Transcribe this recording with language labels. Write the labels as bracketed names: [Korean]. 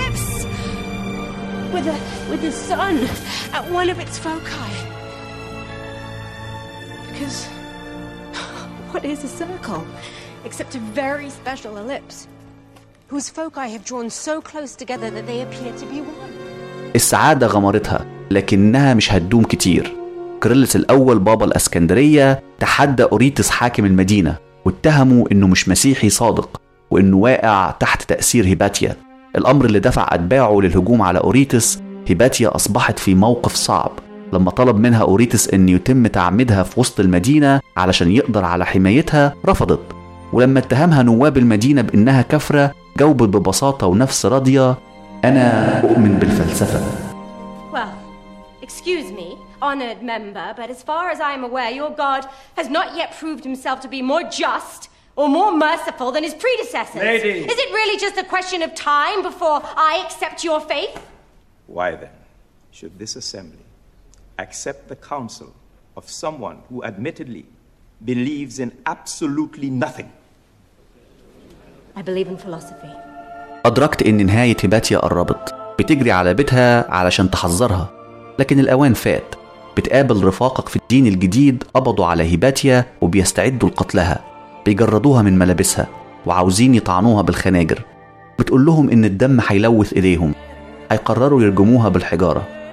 [English] with the sun at one of its foci. Because what is a circle except a very special ellipse whose foci have drawn so close together that they appear to be one. [Arabic] السعادة غمرتها، لكنها مش هتدوم كتير. كيرلس الأول بابا الأسكندرية تحدى أوريتس حاكم المدينة واتهموا إنه مش مسيحي صادق وإنه واقع تحت تأثير هيباتيا. الأمر اللي دفع أتباعه للهجوم على أوريتس، هيباتيا أصبحت في موقف صعب لما طلب منها أوريتس أن يتم تعميدها في وسط المدينة علشان يقدر على حمايتها، رفضت. ولما اتهمها نواب المدينة بأنها كفرة، جاوبت ببساطة ونفس راضية: أنا أؤمن بالفلسفة. [English] Well, excuse me, honored member, but as far as I am aware, your God has not yet proved himself to be more just or more merciful than his predecessors. Lady. Is it really just a question of time before I accept your faith? Why then should this assembly accept the counsel of someone who admittedly believes in absolutely nothing? I believe in philosophy. [Arabic] أدركت إن نهاية هيباتيا قربت، بتجري على بيتها علشان تحذرها، لكن الأوان فات. بتقابل رفاقك في الدين الجديد قبضوا على هيباتيا وبيستعدوا لقتلها، بيجردوها من ملابسها وعاوزين يطعنوها بالخناجر. بتقول لهم إن الدم حيلوث إليهم، هيقرروا يرجموها بالحجارة.